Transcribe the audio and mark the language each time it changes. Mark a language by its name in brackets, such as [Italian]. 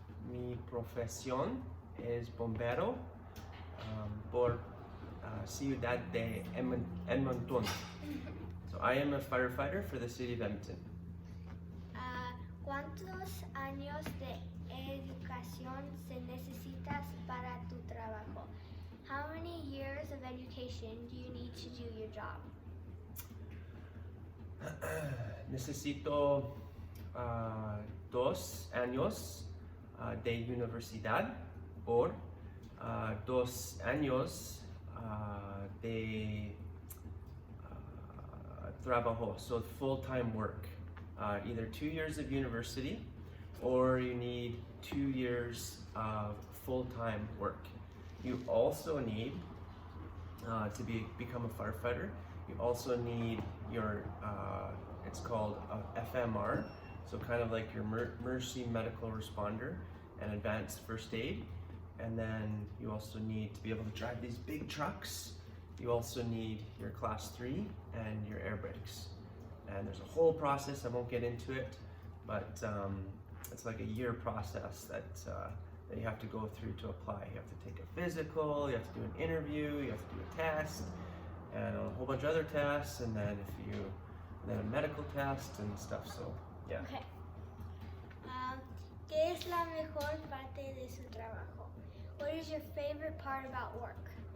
[Spanish] Mi profesión es bombero por Ciudad de Edmonton. [English] So I am a firefighter for the city of Edmonton. [Spanish] ¿Cuántos años de educación se necesitas para tu trabajo? [English] How many years of education do you need to do your job? [Spanish] Necesito 2 años de universidad por 2 años de trabajo, [English] so full-time work. Either 2 years of university or you need 2 years of full-time work. You also need to become a firefighter. You also need your it's called a FMR, so kind of like your emergency medical responder and advanced first aid. And then you also need to be able to drive these big trucks. You also need your class 3 and your air brakes. And there's a whole process, I won't get into it, but it's like a year process that you have to go through to apply. You have to take a physical, you have to do an interview, you have to do a test, and a whole bunch of other tests, and then then a medical test and stuff, so yeah. Okay. [Spanish] ¿Qué es la mejor parte de su trabajo? [English] What is your favorite part about work?